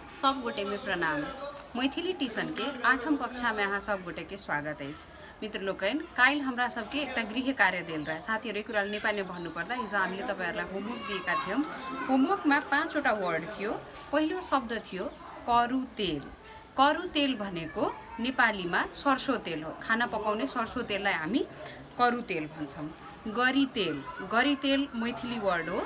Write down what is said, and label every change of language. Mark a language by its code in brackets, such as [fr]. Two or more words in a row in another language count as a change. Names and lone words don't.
[mai] सब गोटे में प्रणाम। मैथिली ट्यूशन के 8वीं कक्षा में अहाँ सब गोटे के स्वागत है। मित्र लोकन काल हमरा सबके एक गृह कार्य दिल रहा [ne] साथीहरु एक कुरा नेपाली में भन्नुपर्दा हिजो हामीले तपाईहरुलाई होमवर्क दिएका थियौं। होमवर्क में 5 वटा वर्ड थियो। पहिलो शब्द थियो करु तेल। करु तेल भनेको नेपालीमा सरसो तेल हो। खाना पकाउने सरसो तेललाई हामी करु तेल भन्छौं। गरी तेल मैथिली वर्ड हो।